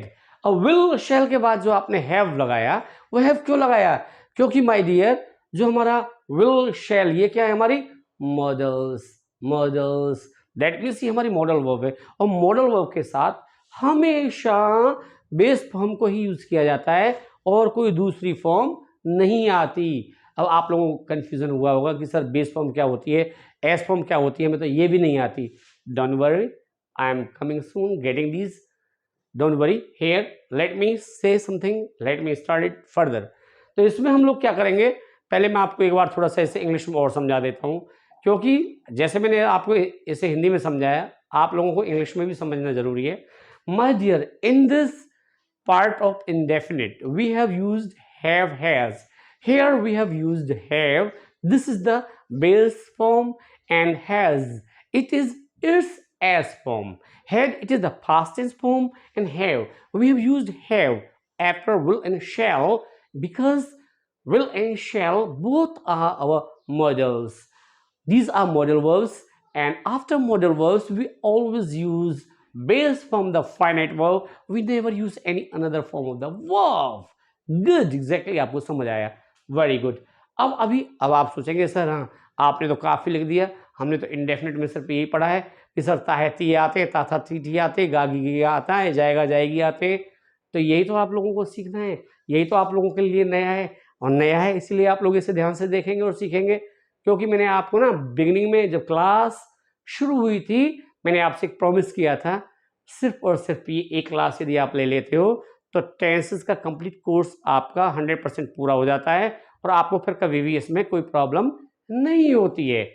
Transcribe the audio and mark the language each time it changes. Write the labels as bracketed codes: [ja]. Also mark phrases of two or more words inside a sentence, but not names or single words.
[hi] अब [en] will shall [hi] के बाद जो आपने हैव लगाया, वो हैव क्यों लगाया, क्योंकि [en] my dear [hi] जो हमारा [en] will shall [hi] ये क्या है, हमारी [en] models that means [hi] ये हमारी [en] model verb [hi] है। और [en] model verb [hi] के साथ हमेशा [en] base form [hi] को ही यूज किया जाता है और कोई दूसरी फॉर्म नहीं आती। अब आप लोगों को कंफ्यूजन हुआ होगा कि सर [en] base form [hi] क्या होती है, [en] s form [hi] क्या होती है, मैं तो ये भी नहीं आती। [en] don't worry, I am coming soon getting this, don't worry. here let me say something, let me start it further. [hi] तो इसमें हम लोग क्या करेंगे, पहले मैं आपको एक बार थोड़ा सा इसे इंग्लिश में और समझा देता हूँ, क्योंकि जैसे मैंने आपको इसे हिंदी में समझाया, आप लोगों को इंग्लिश में भी समझना जरूरी है। [en] my dear, इन दिस part of indefinite we have used have has. Here we have used have, this is the base form, and has, it is its as form. Had, it is the past tense form, and have, we have used have after will and shall because will and shall both are our models. These are modal verbs, and after modal verbs we always use base from the finite verb. We never use any another form of the verb. Good, exactly, [hi] आपको समझ आया, [en] very good. [hi] अब आप सोचेंगे सर हाँ आपने तो काफी लिख दिया, हमने तो इंडेफिनिट में सिर्फ यही पढ़ा है कि सर ताहे ती आते, ताथा ती आते, गागी गी आता है, जाएगा जाएगी आते। तो यही तो आप लोगों को सीखना है, यही तो आप लोगों के लिए नया है, और नया है इसलिए आप लोग इसे ध्यान से देखेंगे और सीखेंगे। क्योंकि मैंने आपको ना बिगिनिंग में जब क्लास शुरू हुई थी, मैंने आपसे एक प्रॉमिस किया था, सिर्फ और सिर्फ ये एक क्लास यदि आप ले लेते हो तो टेंसेस का [en] complete course [hi] आपका 100% पूरा हो जाता है और आपको फिर कभी भी इसमें कोई प्रॉब्लम नहीं होती है।